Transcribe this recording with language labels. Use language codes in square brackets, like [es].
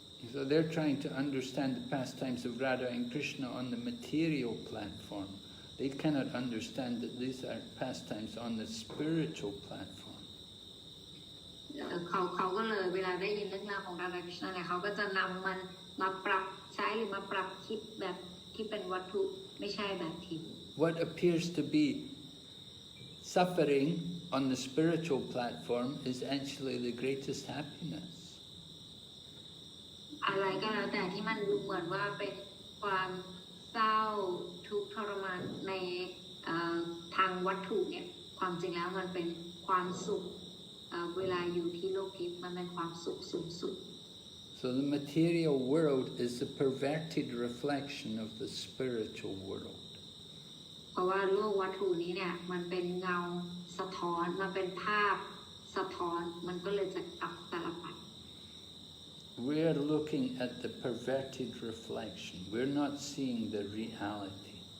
[en] So they're trying to understand the pastimes of Radha and Krishna on the material platform. They cannot understand that these are pastimes on the spiritual platform. [th] เขาก็เลยเวลาได้ยินเรื่องราวของราธาคริชนาเนี่ยเขาก็จะนำมันมาปรับใช้หรือมาปรับคิดแบบที่เป็นวัตถุไม่ใช่แบบทิพย์ [en] What appears to be suffering on the spiritual platform is actually the greatest happiness. [th] อะไรก็แล้วแต่ที่มันดูเหมือนว่าเป็นความเศร้าทุกข์ทรมานในทางวัตถุเนี่ยความจริงแล้วมันเป็นความสุขเวลาอยู่ที่โลกทิพย์มันเป็นความสุขสูงสุด [en] So the material world is a perverted reflection of the spiritual world. [th] เพราะว่าโลกวัตถุนี้เนี่ยมันเป็นเงาสะท้อนมันเป็นภาพสะท้อนมันก็เลยจะกลับตลปัด [en] We're looking at the perverted reflection. We're not seeing the reality.